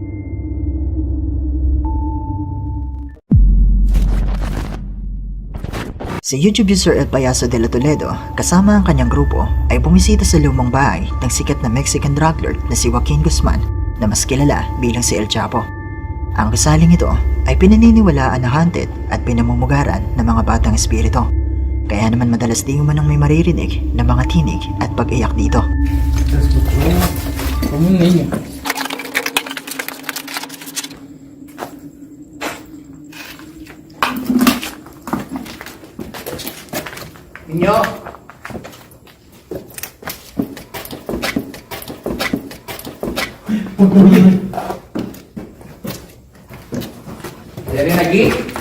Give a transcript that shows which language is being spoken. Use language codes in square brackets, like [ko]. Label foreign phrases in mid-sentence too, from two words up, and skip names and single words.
[tl] Si YouTube user El Payaso de la Toledo kasama ang kanyang grupo ay bumisita sa lumang bahay ng sikat na Mexican [en] drug lord [tl] na si Joaquin Guzman na mas kilala bilang si El Chapo. Ang gusaling ito ay pinaniniwalaan na haunted at pinamumugaran ng mga batang espiritu. Kaya naman madalas di man ang may maririnig ng mga tinig at pag-iyak dito. [es] Como un niño. Niño. ¿Ya viene aquí?